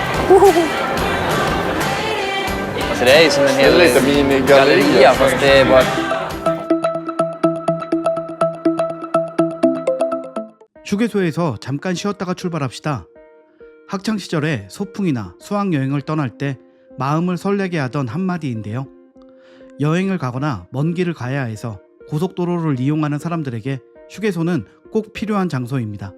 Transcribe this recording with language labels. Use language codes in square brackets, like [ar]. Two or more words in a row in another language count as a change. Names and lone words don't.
[sv] Så det är ju som en hel Lite minigalleria. galleria fast det är bara... [ko] 휴게소에서 잠깐 쉬었다가 출발합시다. 학창시절에 소풍이나 수학여행을 떠날 때 마음을 설레게 하던 한마디인데요. 여행을 가거나 먼 길을 가야 해서 고속도로를 이용하는 사람들에게 휴게소는 꼭 필요한 장소입니다.